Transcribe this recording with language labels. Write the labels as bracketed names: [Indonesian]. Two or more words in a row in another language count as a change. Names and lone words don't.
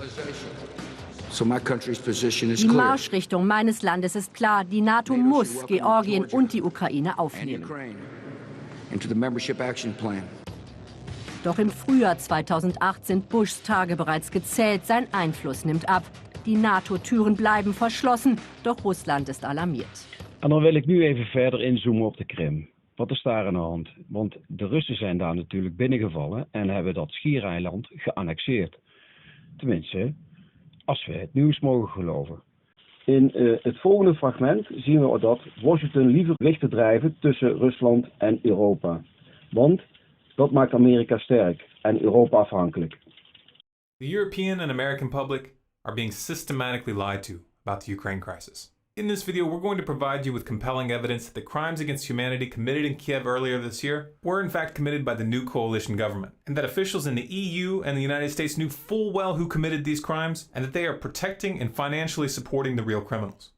[German] Die Marschrichtung meines Landes ist klar, die NATO muss Georgien und die Ukraine aufnehmen. Doch im Frühjahr 2008 sind Bushs Tage bereits gezählt, sein Einfluss nimmt ab. Die NATO-Türen blijven verschlossen, doch Russland ist alarmiert. [Dutch] En dan wil ik nu even verder inzoomen op de Krim. Wat is daar aan de hand? Want de Russen zijn daar natuurlijk binnengevallen en hebben dat schiereiland geannexeerd. Tenminste, als we het nieuws mogen geloven. In het volgende fragment zien we dat Washington liever richten drijven tussen Rusland en Europa. Want dat maakt Amerika sterk en Europa afhankelijk. [English] The European and American public are being systematically lied to about the Ukraine crisis. In this video, we're going to provide you with compelling evidence that the crimes against humanity committed in Kiev earlier this year were in fact committed by the new coalition government, and that officials in the EU and the United States knew full well who committed these crimes, and that they are protecting and financially supporting the real criminals.